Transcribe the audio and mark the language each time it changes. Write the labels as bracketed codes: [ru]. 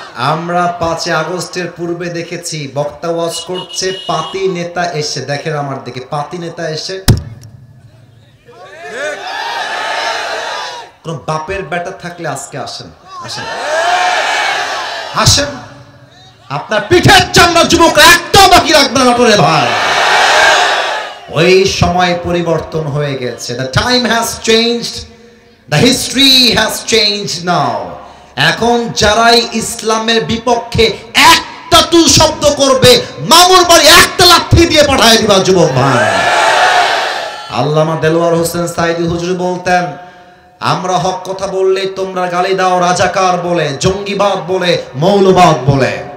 [bn] 5 আগস্টের পূর্বে দেখেছি বক্তা ওয়াজ করছে, পাতি নেতা এসে, দেখেন আমার দিকে, পাতি নেতা এসে কোন বাপের বেটা থাকলে আজকে আসেন, আসেন, আসেন, আপনার পিঠের চামড়া যুবক একটা বাকি রাখবেন না ভাই। ওই সময় পরিবর্তন হয়ে গেছে। [en] The time has changed, the history has changed now. [bn] এখন যারাই ইসলামের বিপক্ষে একটা টু শব্দ করবে, মামুর বাড়ি একটা লাঠি দিয়ে পাঠায় দিবা যুবক ভাই। আল্লামা দেলোয়ার হোসেন সাইদি হুজুর বলতেন, আমরা হক কথা বললে তোমরা গালি দাও রাজাকার বলে, জঙ্গিবাদ বলে, মৌলবাদ বলে।